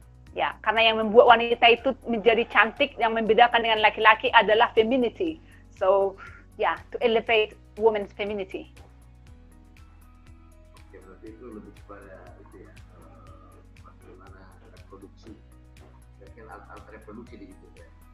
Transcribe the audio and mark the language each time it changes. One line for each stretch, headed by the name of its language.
Indonesian: Ya, karena yang membuat wanita itu menjadi cantik, yang membedakan dengan laki-laki adalah femininity.
English: So, yeah, to elevate women's femininity.
Indonesian: Itu lebih kepada itu ya, bagaimana reproduksi, mungkin alat reproduksi di situ ya.